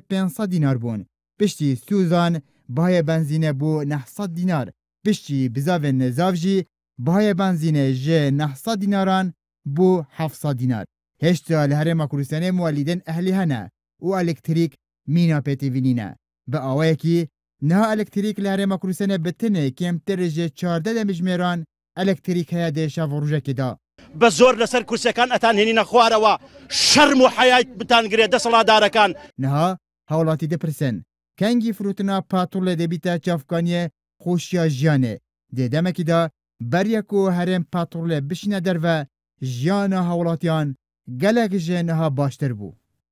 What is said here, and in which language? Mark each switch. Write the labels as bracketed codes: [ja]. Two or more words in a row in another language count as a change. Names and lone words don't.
[ku] 500 dînar bûn piştî sûzan bihayê benzînê bû 900 dînar piştî bizavên nizav jî bihayê benzînê ji 900 dînaran bû 700 dînar hêşta li Herêma Kurdistanê muwelîdên ehlî hene û elektrîk mîna pêtîvînîne bi awayekî niha elektrîk li Herêma Kurdistanê bi tinê kêmtir ji 14 demijmêran elektrîk heye dê şevrojekê da [ckb] بە زۆر لەسەر کورسەکان ئەتان هێنینە خوارەوە شەرم و حەیات بتانگرێ دەسەڵاتدارەکان [ku] niha hawlatî dipirsin kengî firotina patolê dêbîte çavkaniyê xweşiya jiyanê dê demekî da beriya ku herêm patolê bişîne derve jiyana hawlatiyan gelek jê niha baştir bû